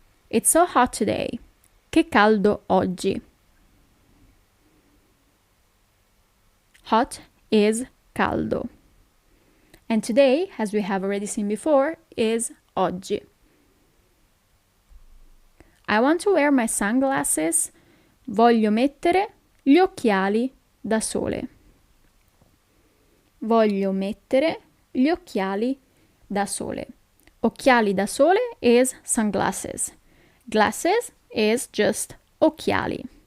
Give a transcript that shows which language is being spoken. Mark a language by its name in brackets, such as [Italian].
[English] It's so hot today. [Italian] Che caldo oggi. [English] Hot is caldo. And today, as we have already seen before, is oggi. I want to wear my sunglasses. [Italian] Voglio mettere gli occhiali da sole. Voglio mettere gli occhiali da sole. Occhiali da sole [English] is sunglasses. Glasses is just occhiali.